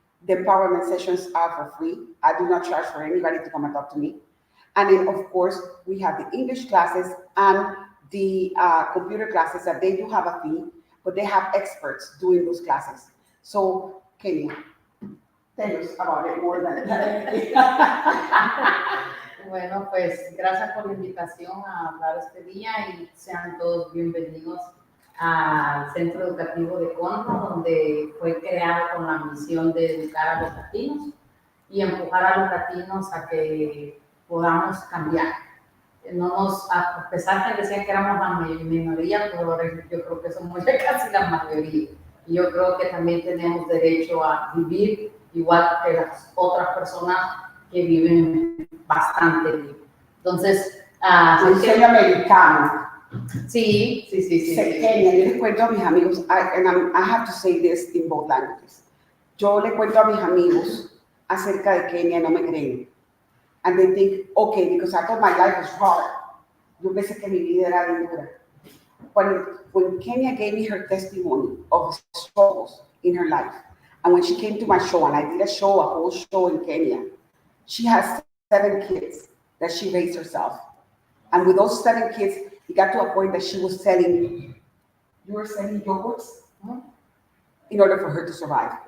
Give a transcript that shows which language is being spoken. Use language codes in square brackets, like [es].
[en] The empowerment sessions are for free. I do not charge for anybody to come and talk to me. And then, of course, we have the English classes and the computer classes that they do have a fee, but they have experts doing those classes. So, Kenia, tell us about it more than anything. [es] Bueno, pues gracias por la invitación a hablar este día y sean todos bienvenidos al Centro Educativo de Conroe, donde fue creado con la misión de educar a los latinos y empujar a los latinos a que podamos cambiar. A pesar de que decían que éramos la minoría, pero yo creo que somos ya casi la mayoría. Y yo creo que también tenemos derecho a vivir igual que las otras personas que viven bastante bien. Entonces, el sueño americano. Sí. [en] Kenia, [es] yo les cuento a mis amigos, [en] I have to say this in both languages. [es] Yo le cuento a mis amigos acerca de Kenia, no me creen. [en] And they think, okay, because I thought my life was hard. [es] Yo pensé que mi vida era bien dura. [en] When Kenia gave me her testimony of struggles in her life, and when she came to my show, and I did a whole show in Kenya, she has 7 kids that she raised herself. And with those 7 kids, it got to a point that she was selling yogurts in order for her to survive.